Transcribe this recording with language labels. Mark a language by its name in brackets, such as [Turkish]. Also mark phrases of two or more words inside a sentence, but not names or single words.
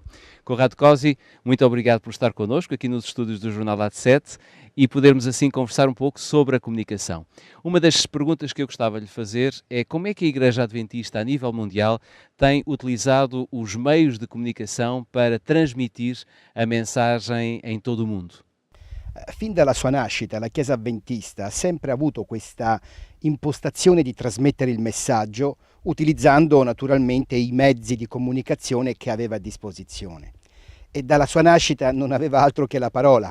[Portuguese] Corrado Cosi, muito obrigado por estar connosco aqui nos estúdios do Jornal AD7 e podermos assim conversar um pouco sobre a comunicação. Uma das perguntas que eu gostava de lhe fazer é como é que a Igreja Adventista a nível mundial tem utilizado os meios de comunicação para transmitir a mensagem em todo o mundo? [Italian] Fin dalla sua nascita la Chiesa Adventista ha sempre avuto questa impostazione di trasmettere il messaggio utilizzando naturalmente i mezzi di comunicazione che aveva a disposizione e dalla sua nascita non aveva altro che la parola.